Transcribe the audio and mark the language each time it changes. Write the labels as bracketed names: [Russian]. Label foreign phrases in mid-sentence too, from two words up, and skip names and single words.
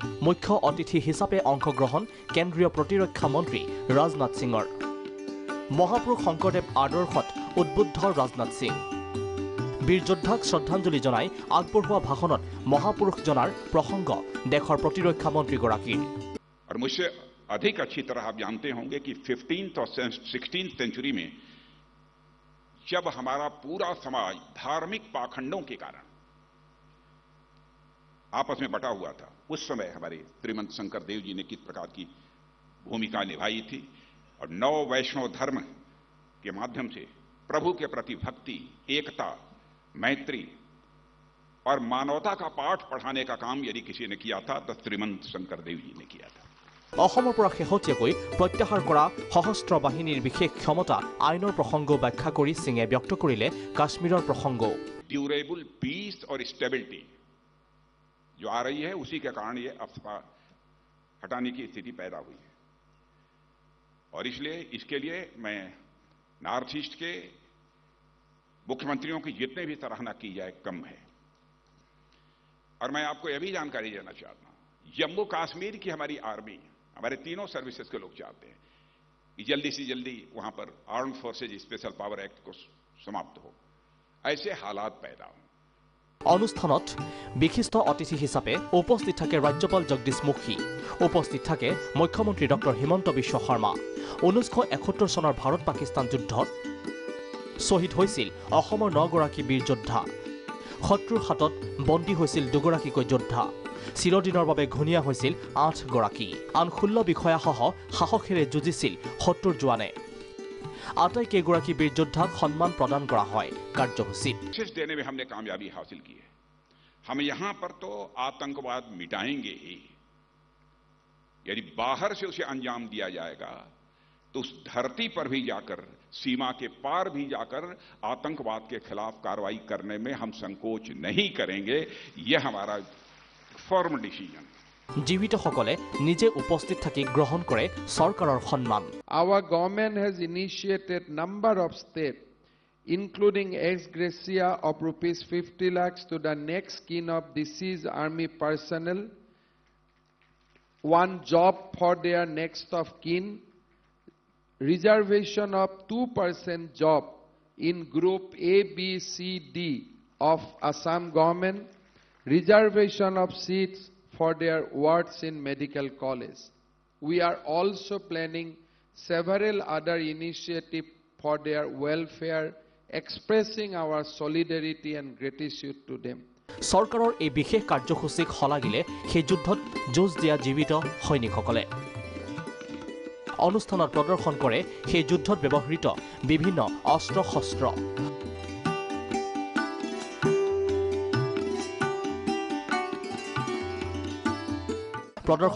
[Assamese] মুখ্য অতিথি হিচাপে অংশগ্ৰহণ কেন্দ্ৰীয় প্ৰতিৰক্ষা মন্ত্ৰী ৰাজনাথ সিঙৰ মহাপুৰুষ শংকৰদেৱ আদৰ্শত উদ্বুদ্ধ ৰাজনাথ সিং বীৰ যোদ্ধাক শ্ৰদ্ধাঞ্জলি জনাই আগবঢ়োৱা ভাষণত মহাপুৰুষজনাৰ প্ৰসংগ দেশৰ প্ৰতিৰক্ষা মন্ত্ৰীগৰাকীৰ [Hindi] और मुझसे अधिक अच्छी तरह आप जानते होंगे कि 15th और 16th सेंचुरी में जब हमारा पूरा समाज धार्मिक पाखंडों के कारण आपस में बटा हुआ था उस समय हमारे श्रीमंत शंकर देव जी ने किस प्रकार की भूमिका निभाई थी और नव वैष्णव धर्म के माध्यम से प्रभु के प्रति भक्ति एकता मैत्री और मानवता का पाठ पढ़ाने का काम यदि किसी ने किया था तो श्रीमंत शंकर देव जी ने किया था [Assamese] অসমৰ পৰা শেহতীয়াকৈ প্ৰত্যাহাৰ কৰা সশস্ত্ৰ বাহিনীৰ বিশেষ ক্ষমতা আইনৰ প্ৰসংগ ব্যাখ্যা কৰি সিঙে ব্যক্ত কৰিলে কাশ্মীৰৰ প্ৰসংগ [English] durable peace [Hindi] और स्टेबिलिटी जो आ रही है उसी के कारण ये अफवाह हटाने की स्थिति पैदा हुई है और इसलिए इसके लिए मैं नॉर्थ ईस्ट के मुख्यमंत्रियों की जितने भी सराहना की जाए कम है और मैं आपको यह भी जानकारी देना चाहता हूं जम्मू कश्मीर की हमारी आर्मी हमारे तीनों सर्विसेज के लोग चाहते हैं कि जल्दी से जल्दी वहां पर आर्म्ड फोर्सेज स्पेशल पावर एक्ट को समाप्त हो ऐसे हालात पैदा हो [Assamese] অনুষ্ঠানত বিশিষ্ট অতিথি হিচাপে উপস্থিত থাকে ৰাজ্যপাল জগদীশ মুখী উপস্থিত থাকে মুখ্যমন্ত্ৰী ডক্টৰ হিমন্ত বিশ্ব শৰ্মা 1971 চনৰ ভাৰত পাকিস্তান যুদ্ধত শ্বহীদ হৈছিল অসমৰ 9 গৰাকী বীৰ যোদ্ধা শত্ৰুৰ হাতত বন্দী হৈছিল 2 গৰাকীকৈ যোদ্ধা চিৰদিনৰ বাবে ঘূনিয়া হৈছিল 8 গৰাকী আন 16 বিষয়াসহ সাহসেৰে যুঁজিছিল শত্ৰুৰ জোৱানে আটাইকেইগৰাকী বীৰ যোদ্ধাক সন্মান প্ৰদান কৰা হয় কাৰ্যসূচীত [Hindi] विशेष देने में हमने कामयाबी हासिल की है हम यहां पर तो आतंकवाद मिटाएंगे ही यदि बाहर से उसे अंजाम दिया जाएगा तो उस धरती पर भी जाकर सीमा के पार भी जाकर आतंकवाद के खिलाफ कार्रवाई करने में हम संकोच नहीं करेंगे यह हमारा [English] firm decision [Assamese] जीवितসকলে নিজে উপস্থিত থাকি গ্ৰহণ কৰে চৰকাৰৰ সন্মান [English] Our government has initiated number of steps including ex gratia of rupees 50 lakhs to the next kin of deceased army personnel, one job for their next of kin, reservation of 2% job in group A, B, C, D of Assam government, reservation of seats for their wards in medical college. We are also planning several other initiatives for their welfare, expressing our solidarity and gratitude to them. [Assamese] চৰকাৰৰ এই বিশেষ কাৰ্যসূচীক হলাগিলে সেই যুদ্ধত যুঁজ দিয়া জীৱিত সৈনিকসকলে অনুষ্ঠানত প্ৰদৰ্শন কৰে সেই যুদ্ধত ব্যৱহৃত বিভিন্ন অস্ত্ৰ শস্ত্ৰ প্ৰদৰ্শন